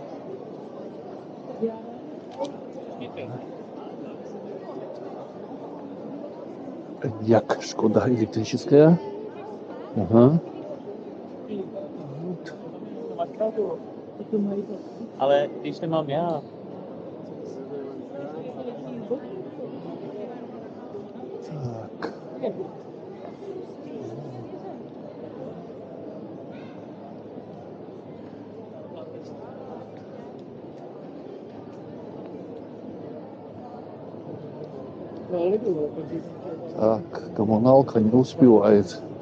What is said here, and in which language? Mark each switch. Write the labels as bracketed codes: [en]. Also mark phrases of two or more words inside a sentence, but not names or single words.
[ru] Як, Шкода электрическая. Ага. [cs] Ale když nemám já, [ru] Так. Так, коммуналка не успевает.